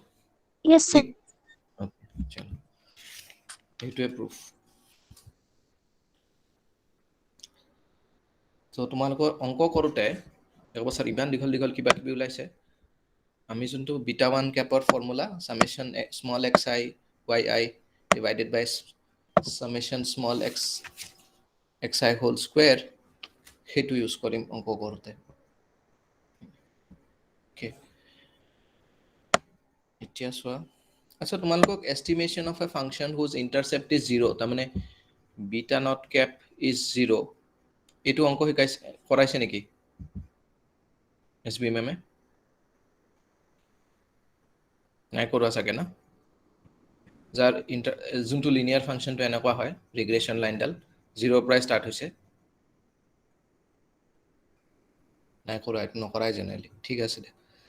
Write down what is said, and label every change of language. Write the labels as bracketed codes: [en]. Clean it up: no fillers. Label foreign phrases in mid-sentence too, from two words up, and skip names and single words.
[en] Yes, sir. [as] ওকে চলো এইটোৱে প্ৰুফ সো তোমালোকৰ অংক কৰোতে এবছৰ ইমান দীঘল কিবা কিবি ওলাইছে আমি যোনটো বিটা 1 ক্যাপৰ ফৰ্মুলা [en] summation small xi yi divided by summation small x xi whole square [as] সেইটো ইউজ কৰিম অংক কৰোতে ওকে এতিয়া চোৱা আচ্ছা তোমালোকক [en] estimation of a function whose intercept is 0 [as] তাৰ মানে [en] beta not cap is 0 [as] এইটো অংক শিকাইছে কৰাইছে নেকি এসবি মেমে নাই কৰোৱা চাগে না যাৰ যোনটো লিনিয়াৰ ফাংশনটো এনেকুৱা হয় ৰিগ্ৰেশন লাইনডাল 0 পৰা ষ্টাৰ্ট হৈছে নাই কৰা এইটো নকৰাই জেনেৰেলি ঠিক আছে দে